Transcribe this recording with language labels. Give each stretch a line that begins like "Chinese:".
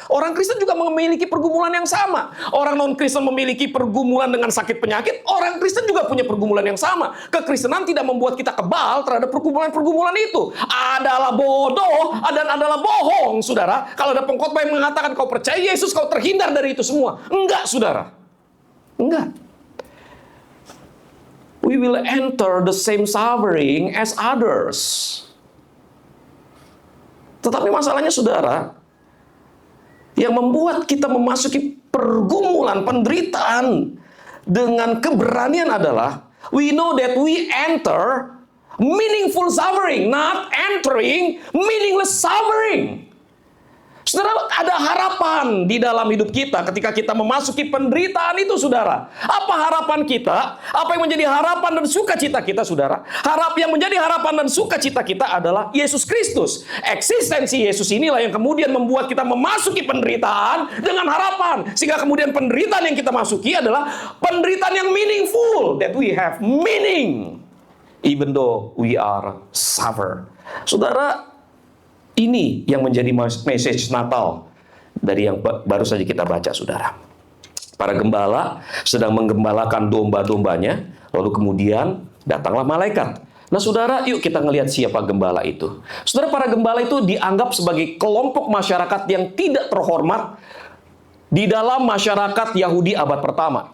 Indonesian: Orang Kristen juga memiliki pergumulan yang sama. Orang non-Kristen memiliki pergumulan dengan sakit penyakit. Orang Kristen juga punya pergumulan yang sama. Kekristenan tidak membuat kita kebal terhadap pergumulan-pergumulan itu. Adalah bodoh dan adalah bohong, saudara. Kalau ada pengkhotbah yang mengatakan kau percaya Yesus, kau terhindar dari itu semua. Enggak, saudara. Enggak.
English: We will enter the same suffering as others.
Indonesian: Tetapi masalahnya, saudara, yang membuat kita memasuki pergumulan, penderitaan dengan keberanian adalah
English: we know that we enter meaningful suffering, not entering meaningless suffering.
Indonesian: Saudara, ada harapan di dalam hidup kita ketika kita memasuki penderitaan itu, saudara. Apa harapan kita? Apa yang menjadi harapan dan sukacita kita, saudara? Yang menjadi harapan dan sukacita kita adalah Yesus Kristus. Eksistensi Yesus inilah yang kemudian membuat kita memasuki penderitaan dengan harapan. Sehingga kemudian penderitaan yang kita masuki adalah penderitaan yang meaningful.
English: That we have meaning. Even though we are suffer.
Indonesian: Saudara, ini yang menjadi message Natal dari yang baru saja kita baca, saudara. Para gembala sedang menggembalakan domba-dombanya, lalu kemudian datanglah malaikat. Nah, saudara, yuk kita ngelihat siapa gembala itu. Saudara, para gembala itu dianggap sebagai kelompok masyarakat yang tidak terhormat di dalam masyarakat Yahudi abad pertama.